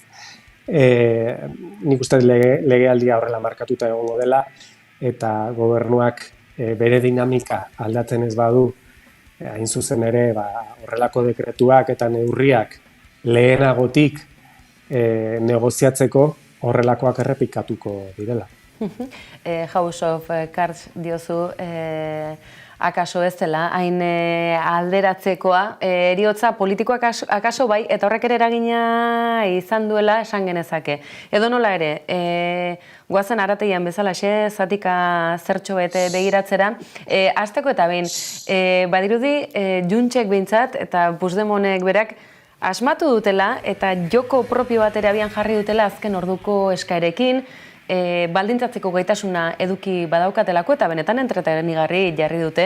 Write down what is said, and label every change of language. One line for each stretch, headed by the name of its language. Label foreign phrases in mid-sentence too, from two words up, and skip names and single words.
Basque: Nik uste legealdia horrela markatuta egongo dela, eta gobernuak bere dinamika aldatzen ez badu, hain zuzen ere horrelako dekretuak eta neurriak lehenagotik negoziatzeko horrelakoak errepikatuko direla. House of Cards diozu, akaso ez dela, hain alderatzekoa, eriotza politikoak akaso bai, eta horrek ere eragina izan duela esan genezake. Edo nola ere, guazen arateian bezala zatika zertxo bete begiratzera, hasteko eta behin, badirudi Juntsek behintzat eta Puigdemontek berak asmatu dutela eta joko propio bat ere abian jarri dutela azken orduko eskaerekin, baldintzatzeko gaitasuna eduki badaukatelako eta benetan entretenigarri jarri dute.